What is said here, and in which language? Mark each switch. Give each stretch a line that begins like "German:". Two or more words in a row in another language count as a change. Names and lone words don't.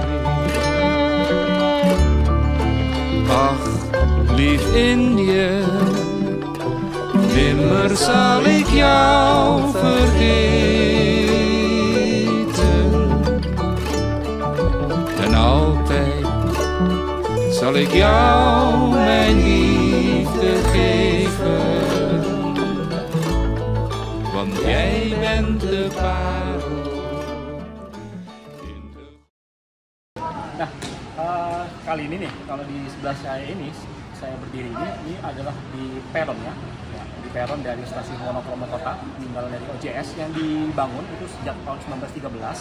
Dutch: Ach, lief Indië, nimmer zal ik jou vergeten. En altijd zal ik jou mijn liefde geven. Want jij bent de parel.
Indonesian: Nah, kali ini nih, kalau di sebelah saya ini, saya berdiri ini adalah di peron ya, di peron dari stasiun Wonokromo Kota, peninggalan dari OJS yang dibangun itu sejak tahun 1913.